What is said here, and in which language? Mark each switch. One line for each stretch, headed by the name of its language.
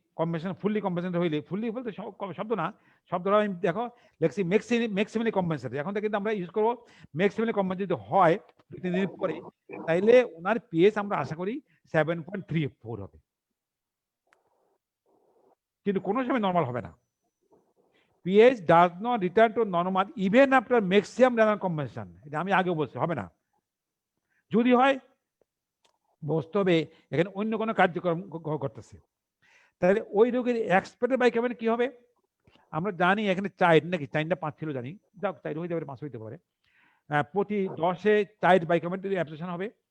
Bangla: Compensation fully compensation হইলে, fully বলতে শব্দ না, শব্দটা আমি দেখো লেখছি ম্যাক্সিমালি কম্পেনসেটেড। এখন থেকে কিন্তু আমরা ইউজ করবো ম্যাক্সিমালি কম্পেনসেটেড যদি হয় 2-3 দিন পরে, তাইলে ওনার পিএইচ আমরা আশা করি 7.34 হবে, কিন্তু কোনো সময় নর্মাল হবে না।
English: pH does not return to normal even after maximum renal compensation, এটা আমি আগে বলছি, হবে না।
Bangla: যদি হয় বুঝতে হবে এখানে অন্য কোনো কার্যক্রম করতেছে। তাহলে ওই রোগের এক্সপেক্টেড বাইকার্বনেট কি হবে? আমরা জানি এখানে 4 নাকি 4 না 5 ছিল জানি, যাক 4 হইতে পারে 5 হইতে পারে, প্রতি 10-এ 4 বাইকার্বনেট অ্যাবজর্পশন হবে।